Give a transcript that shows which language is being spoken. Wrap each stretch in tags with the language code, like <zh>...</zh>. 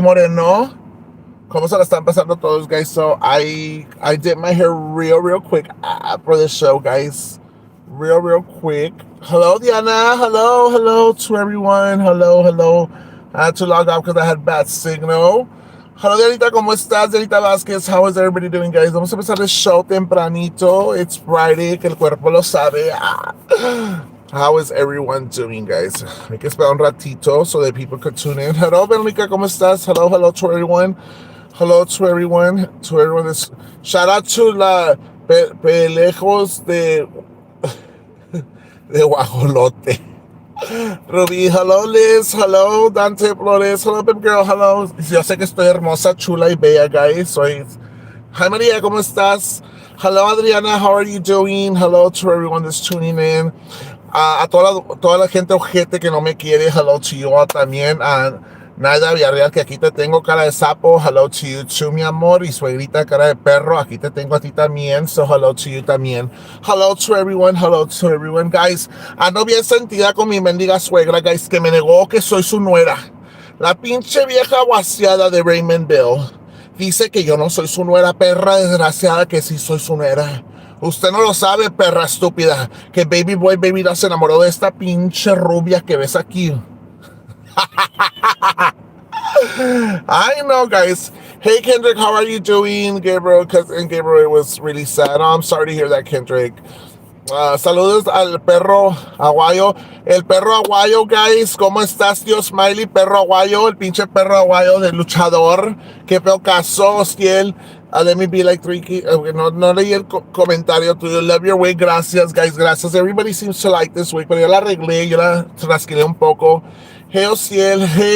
<es>Moreno, ¿cómo se la están pasando todos, guys?</es> <en>So I did my hair real quick for the show, guys. Real quick. Hello, Diana. Hello to everyone. Hello. I had to log out because I had bad signal. Hello,</en> <es>Dianita, ¿cómo estás?</es> <en>Dianita Vázquez, how is everybody doing, guys?</en> <es>Vamos a empezar el show tempranito.</es> <en>It's Friday,</en> <es>que el cuerpo lo sabe.</es> <en>How is everyone doing, guys?</en> <es>Hay que esperar un ratito</es> <en>so that people could tune in. Hello,</en> <es>Veronica, ¿cómo estás?</es> <en>Hello to everyone. Hello to everyone. To everyone. Shout out to la Pelejos de Guajolote. Ruby, hello Liz, hello Dante Flores, hello Pim Girl, hello.</en> <es>Yo sé que estoy hermosa, chula y bella, guys.</es> <en>Hi</en> <es>María, ¿cómo estás?</es> <en>Hello Adriana, how are you doing? Hello to everyone that's tuning in.</en> <es>A toda la gente ojete que no me quiere,</es> <en>hello to you all</en> <es>también. Nada Villarreal, que aquí te tengo cara de sapo,</es> <en>hello to you too,</en> <es>mi amor. Y suegrita, cara de perro, aquí te tengo a ti también,</es> <en>so hello to you</en> <es>también.</es> <en>Hello to everyone, guys.</en> <es>Ando bien sentida con mi mendiga suegra, guys, que me negó que soy su nuera. La pinche vieja guaseada de Raymondville dice que yo no soy su nuera, perra desgraciada, que sí soy su nuera. Usted no lo sabe, perra estúpida, que Baby Boy Baby Doll se enamoró de esta pinche rubia que ves aquí.</es> <en>I know, guys. Hey, Kendrick, how are you doing? Gabriel, and Gabriel was really sad. Oh, I'm sorry to hear that, Kendrick.</en> <es>Saludos al perro aguayo. El perro aguayo, guys. ¿Cómo estás, tío Smiley? Perro aguayo, el pinche perro aguayo del luchador. Qué feo caso, hostiel.</es> <en>Let me be like three.</en> <es>No leí el comentario tuyo.</es> <en>Love your wig.</en> <es>Gracias,</es> <en>guys. Gracias. Everybody seems to like this wig,</en> <es>pero yo la arreglé, yo la trasquilé un poco.</es> <en>Hey, Ociel.</en>